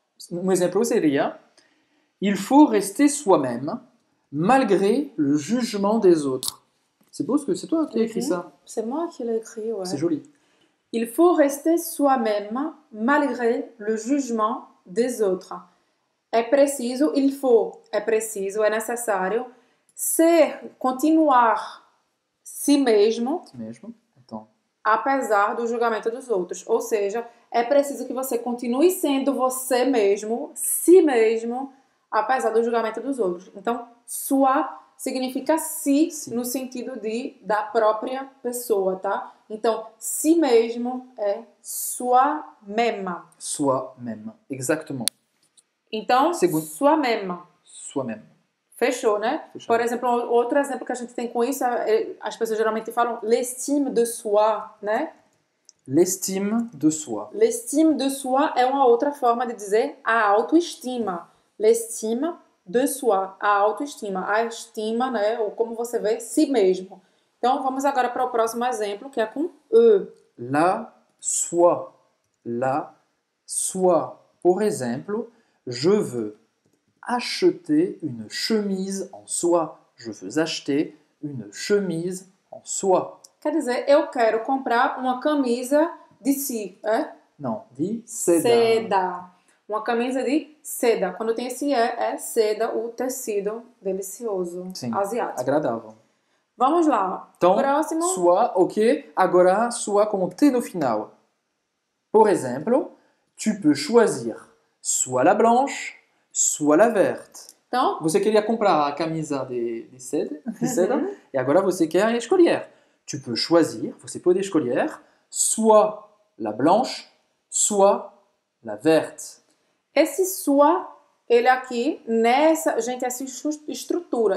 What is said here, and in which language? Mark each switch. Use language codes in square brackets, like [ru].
[pt] Um exemplo seria: [fr] il faut rester soi-même malgré le jugement des autres. C'est beau, parce que c'est toi qui as écrit ça. C'est moi qui l'ai écrit, ouais. C'est joli. Il faut rester soi-même malgré le jugement des autres. [pt] É preciso, [fr] il faut, [pt] é preciso, é necessário continuar si mesmo, Mesmo. Então, apesar do julgamento dos outros. Ou seja, é preciso que você continue sendo você mesmo, si mesmo, apesar do julgamento dos outros. Então, sois significa si, Si. no sentido de da própria pessoa, tá? Então, si mesmo é soi-même. [fr] Soi-même. Exactement. [pt] Então, Segundo. soi-même. Soi-même. Fechou, né? Fechou. Por exemplo, outro exemplo que a gente tem com isso, as pessoas geralmente falam [fr] l'estime de soi, [pt] né? [fr] L'estime de soi. L'estime de soi [pt] é uma outra forma de dizer a autoestima. [fr] L'estime de soi, [pt] a autoestima. A estima, né? Ou como você vê, si mesmo. Então, vamos agora para o próximo exemplo, que é com e. [fr] La soie. La soie. [pt] Por exemplo, [fr] je veux acheter une chemise en soie. Je veux acheter une chemise en soie. [pt] Quer dizer, eu quero comprar uma camisa de si, [fr] Non, dit seda. [pt] Seda. Uma camisa de seda. Quando tem esse é seda, o tecido delicioso, Sim, asiático. agradável. Vamos lá. Então, Próximo. soie, ok. Agora, soie com T no final. Por exemplo, [fr] tu peux choisir soit la blanche, soit la verte. [pt] Então, Você queria comprar a camisa de seda, e agora você quer escolher. [fr] Tu peux choisir, [pt] você pode escolher, [fr] soit la blanche, soit la verte. [pt] esse sua, ele aqui, gente, essa estrutura.